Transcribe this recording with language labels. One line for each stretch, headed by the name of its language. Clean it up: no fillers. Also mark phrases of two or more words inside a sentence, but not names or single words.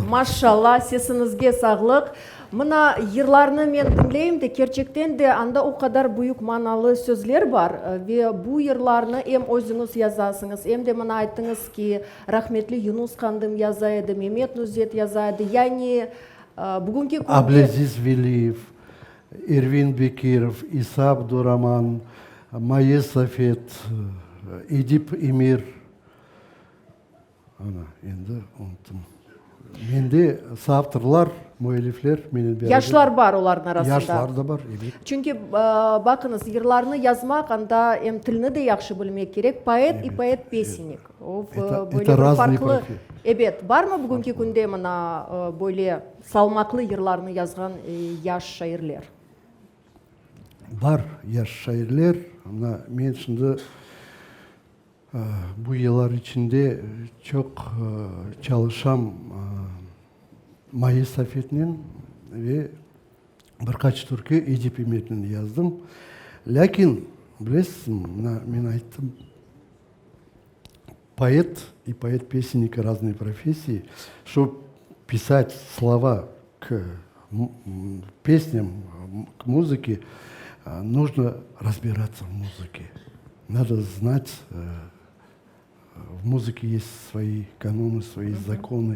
Crimean Tatar: Maşallah, sesinizge sağlık. Mına yırlarını men dinleyim de gerçekten de anda o kadar büyük manalı sözler var ve bu yırlarını hem özünüz yazasınız hem de bana ayttınız ki rahmetli Yunus Kandım yazaydı, Mehmet Nuzet yazaydı. Yani bugünkü günde Abdelaziz Veliyev, Ervin Bekirov, İsa Abdurrahman, Maya Safet, Edip Emir. Ana, endi unuttum. Менде соавторлар, муэллифлер менен бери. Яшлар бар олардың арасында. Яшлар да бар. Çünkü bakınız yırlarını yazmak anda hem tilini de yaxşı bilmek gerek.
Russian: Poet и поэт песенник. Это разные профессии.
Crimean Tatar: Evet, var mı bugünkü günde mına böyle salmaklı yırlarını yazgan yaş şairler? Бар яш шайырлер. Мына мен шынды bu yıllar içinde çok çalışam Mayıs ve birkaç türkü Ecep metnini yazdım. Lakin bilesizmi, мен ayttım,
Russian: поэт и поэт-песенник разные профессии. Чтобы писать слова к песням, к музыке, нужно разбираться в музыке. Надо знать, в музыке есть свои каноны, свои законы.